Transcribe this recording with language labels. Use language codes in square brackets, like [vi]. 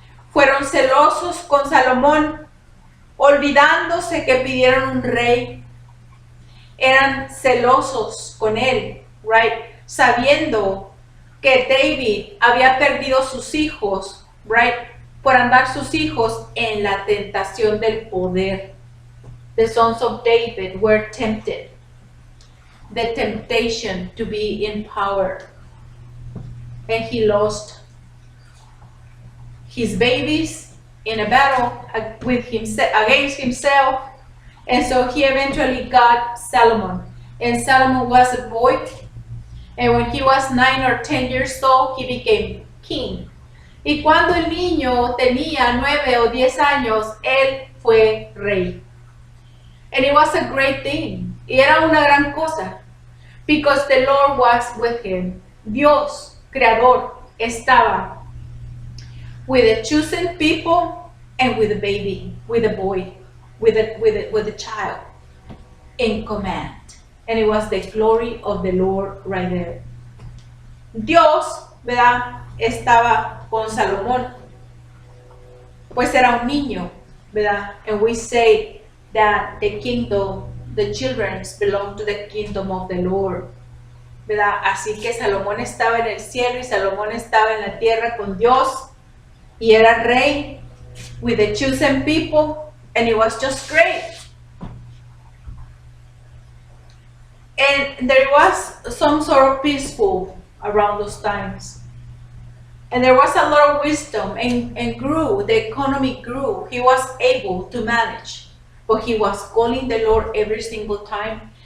[es] Fueron celosos con Salomón, olvidándose que pidieron un rey. Eran celosos con él, right? Sabiendo que David había perdido sus hijos, right? Por andar sus hijos en la tentación del poder. [en] The sons of David were tempted. The temptation to be in power. And he lost his babies in a battle with himself, against himself. And so he eventually got Solomon. And Solomon was a boy. And when he was 9 or 10 years old, he became king. [es] Y cuando el niño tenía 9 o 10 años, él fue rey. [en] And it was a great thing. [es] Y era una gran cosa. [en] Because the Lord was with him. [es] Dios, Creador, estaba [en] with the chosen people and with the baby, with the boy, with the child in command. And it was the glory of the Lord right there. [es] Dios, ¿verdad? Estaba con Salomón. Pues era un niño, ¿verdad? [en] And we say that the kingdom, the children belong to the kingdom of the Lord, ¿verdad? [es] Así que Salomón estaba en el cielo y Salomón estaba en la tierra con Dios y era rey [en] with the chosen people, and it was just great. And there was some sort of peaceful around those times. And there was a lot of wisdom and grew, the economy grew. He was able to manage, but he was calling the Lord every single time.